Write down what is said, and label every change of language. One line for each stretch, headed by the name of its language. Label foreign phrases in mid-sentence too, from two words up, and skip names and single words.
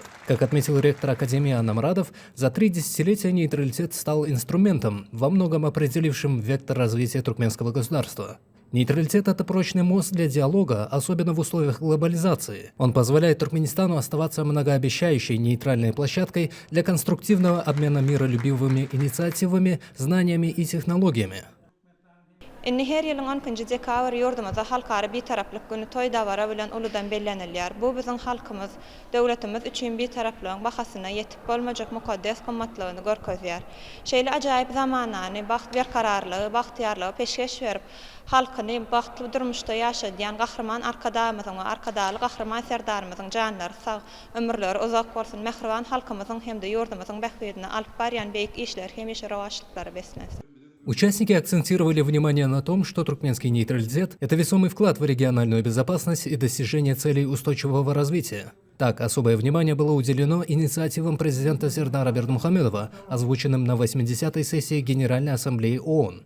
Russian: Как отметил ректор Академии Анна Мрадов, за 3 десятилетия нейтралитет стал инструментом, во многом определившим вектор развития туркменского государства. Нейтралитет – это прочный мост для диалога, особенно в условиях глобализации. Он позволяет Туркменистану оставаться многообещающей нейтральной площадкой для конструктивного обмена миролюбивыми инициативами, знаниями и технологиями.
Turkmen: her yılın 10-njy dekabr ýurdumyza halkara bir taraplyk güni toý dawara bilen uludan bellenilýär. Bu biziň halkymyz, döwletimiz üçin bir taraplygyň bahasyna ýetip bolmajak mukaddes gymmatlygyny görkezýär. Şeýle ajaýyp zamanany, baht berkararlygy, bahtiýarlygy peşkeş berip, halkyny bahtly durmuşda ýaşadýan gahrman arkadamyzyň we arkadaly gahrman serdarymyzyň janlary sag, ömürleri uzak bolsun, mehriban halkymyzyň hem-de ýurdumyzyň bähbedine alyp barýan beýik işler hemişe rewaçlyklary beslensin.
Russian: Участники акцентировали внимание на том, что туркменский нейтралитет – это весомый вклад в региональную безопасность и достижение целей устойчивого развития. Так, особое внимание было уделено инициативам президента Сердара Бердмухамедова, озвученным на 80-й сессии Генеральной Ассамблеи ООН.